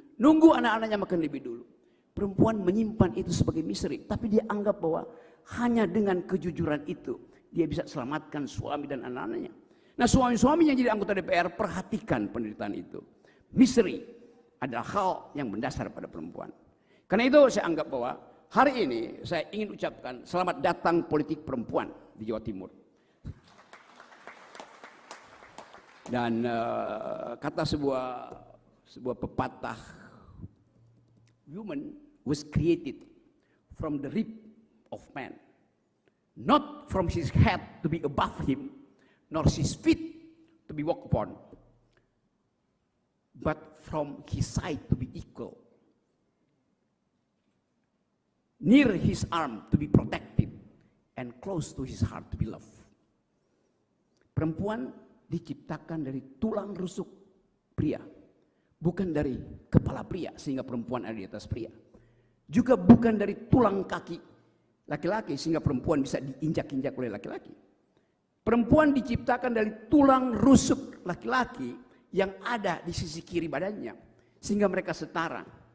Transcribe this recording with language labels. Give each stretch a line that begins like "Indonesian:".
Indonesian: Nunggu anak-anaknya makan lebih dulu. Perempuan menyimpan itu sebagai misteri, tapi dia anggap bahwa hanya dengan kejujuran itu dia bisa selamatkan suami dan anak-anaknya. Nah, suami-suami yang jadi anggota DPR, perhatikan penderitaan itu. Misteri adalah hal yang mendasar pada perempuan. Karena itu saya anggap bahwa hari ini saya ingin ucapkan selamat datang politik perempuan di Jawa Timur. Dan kata sebuah pepatah,
English: woman was created from the rib of man, not from his head to be above him, nor his feet to be walked upon, but from his side to be equal, near his arm to be protected, and close to his heart to be loved.
Indonesian: Perempuan diciptakan dari tulang rusuk pria, bukan dari kepala pria sehingga perempuan ada di atas pria. Juga bukan dari tulang kaki laki-laki sehingga perempuan bisa diinjak-injak oleh laki-laki. Perempuan diciptakan dari tulang rusuk laki-laki yang ada di sisi kiri badannya sehingga mereka setara.